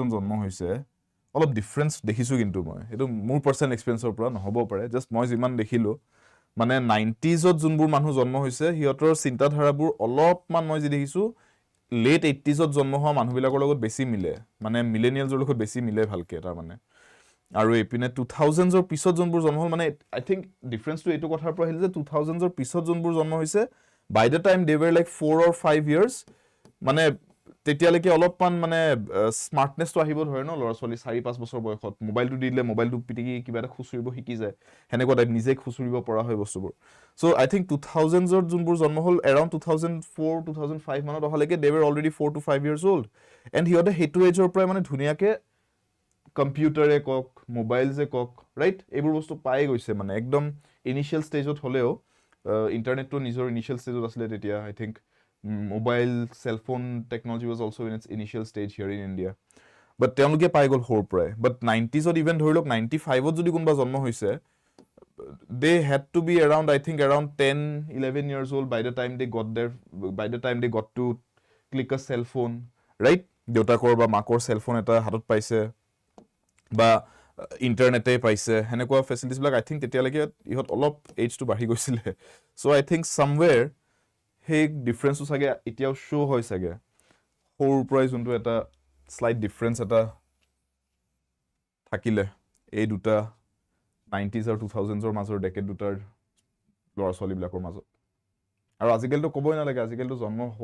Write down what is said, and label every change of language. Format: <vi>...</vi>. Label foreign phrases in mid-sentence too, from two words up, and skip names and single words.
<as>জন্ম হৈছে অলপ ডিফাৰেন্স দেখিছো কিন্তু মই এটো মোৰ</as> <en>personal experienceৰ</en> <as>পৰা নহব পাৰে জাস্ট মই যিমান দেখিলো মানে 90s ত যোনবোৰ মানুহ জন্ম হৈছে হিয়তৰ চিন্তাধাৰাবোৰ অলপমান মই যি দেখিছো লেট 80s ত জন্ম হোৱা মানুহবিলাকৰ লগত বেছি মিলে মানে মিলেনিয়ালছৰ লগত বেছি মিলে ভালকে তাৰ মানে আৰু এপিনে 2000s ৰ পিছত যোনবোৰ জন্ম হল মানে</as> <en>I think</en> <as>ডিফাৰেন্স টু এটো কথাৰ পৰা আহিল যে 2000s ৰ পিছত যোনবোৰ জন্ম হৈছে</as> <en>by the time they wer like 4 or 5 years</en> <as>মানে তেতিয়ালৈকে অলপমান মানে স্মাৰ্টনেস তো আহিব ধৰে ন লৰাছলি 4-5 বছৰ বয়সত মোবাইলটো দিলে মোবাইলটো পিটিকি কিবা এটা খুচুৰিব শিকি যায় হেনেকুৱা টাইপ নিজে খুচুৰিব পৰা হয় বস্তুবোৰ</as> <en>so I think</en> <as>2000s ৰ যোনবোৰ জন্ম হল around 2004 2005 মানত অহালৈকে</as> <en>they were already 4 to 5 years old and</en> <as>হিয়তে হেতু এজৰ পৰা মানে ধুনিয়াকে কম্পিউটাৰে কক মোবাইলছে কক ৰাইট এইবোৰ বস্তু পাই গৈছে মানে একদম</as> <en>initial stageত</en> <as>হলেও ইন্টাৰনেটটো নিজৰ</as> <en>initial stageত</en> <as>আছিল তেতিয়া</as> <en>I think mobile cell phone technology was also in its initial stage here in India but</en> <as>তেওঁলোকে পাই গল হোৰ পৰাই but 90s ত ইভেন ধৰি লওক 95 ত যদি কোনবা জন্ম হৈছে</as> <en>they had to be around I think around 10-11 years old by the time they got to click a cell phone right</en> <as>দেউতাকৰ বা মাকৰ</as> <en>cell phone</en> <as>এটা হাতত পাইছে বা ইন্টাৰনেটে পাইছে হেনেকুৱা ফেসিলিটিজ বিলাক</as> <en>I think</en> <as>তেতিয়ালৈকে ইহত অলপ এজ টু বাঢ়ি গৈছিলে</as> <en>so I think somewhere</en> <as>হে ডিফাৰেন্সটো সাগে এতিয়াও শো হয় সাগে হোৰ পৰাই যোনটো এটা</as> <en>slight difference</en> <as>এটা থাকিলে এই দুটা 90s আৰু 2000s ৰ মাজৰ ডেকেড দুটাৰ লৰাছলি বিলাকৰ মাজত আৰু আজিকালিতো কবই নালাগে আজিকালিতো জন্ম</as>